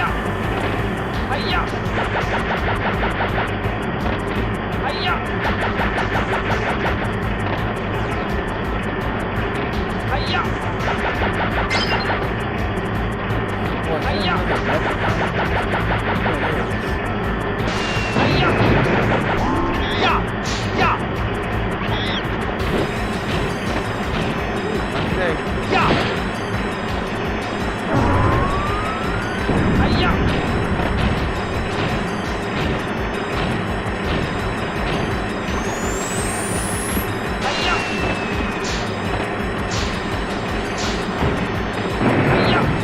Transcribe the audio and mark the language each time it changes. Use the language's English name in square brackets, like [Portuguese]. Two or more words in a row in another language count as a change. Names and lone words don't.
[English] Hiya! Hiya! Hiya! Hiya! Hiya! Yeah! Yeah! Okay. Yeah! Hiya! Hiya! Hiya!